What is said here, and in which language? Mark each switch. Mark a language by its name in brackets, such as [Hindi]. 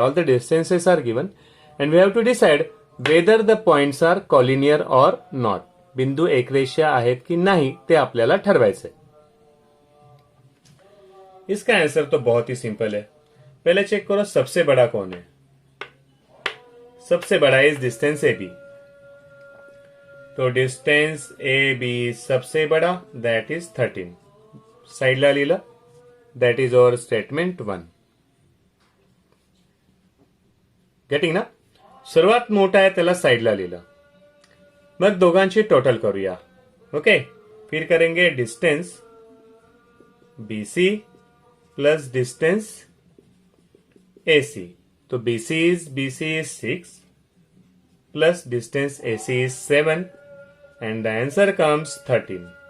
[English] All the distances are given and we have to decide whether the points are collinear or not. [Marathi] बिंदू एकरेषीय आहेत की नहीं ते आपल्याला ठरवायचंय. [Hindi] इसका आंसर तो बहुत ही सिंपल है. पहले चेक करो सबसे बड़ा कौन है. सबसे बड़ा इज डिस्टेंस AB. तो डिस्टेंस AB सबसे बड़ा, [English] That is 13. [Marathi] साइडला लिहिलं, [English] That is our statement 1. Getting ना. [Marathi] सर्वात मोठा आहे त्याला साइडला लिहिलं. मग दोघांची टोटल करूया. ओके, [Hindi] फिर करेंगे distance [English] BC plus distance AC. तो BC is 6 plus distance AC is 7 and the answer comes 13.